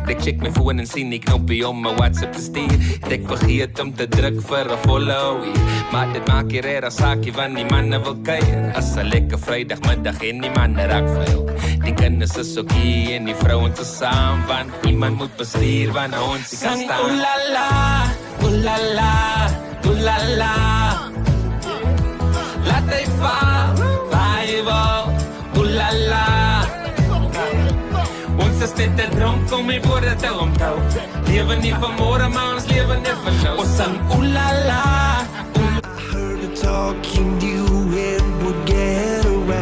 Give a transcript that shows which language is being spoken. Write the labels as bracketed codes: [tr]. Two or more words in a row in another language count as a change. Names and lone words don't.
[af] Ek check my foon en sien die knoppie om my WhatsApp te stuur. Ek vergeet om te druk vir 'n follow hier. Maar dit maak nie rare saakie want die manne wil kuier. As 'n lekker Vrydagmiddag en die manne raak vuil. Die kinders is ook hier en die vrouens is saam, want iemand moet bestuur wanneer ons die kan staan. Ooh la la, ooh la la, ooh la la. Laat hy val, waar hy wil, ooh la la. Ons is net te dronk om die woorde te onthou. Lewe nie van môre, maar ons lewe net van nou. Ons sang ooh la la, ooh la la. [en] I heard a talk you knew it would get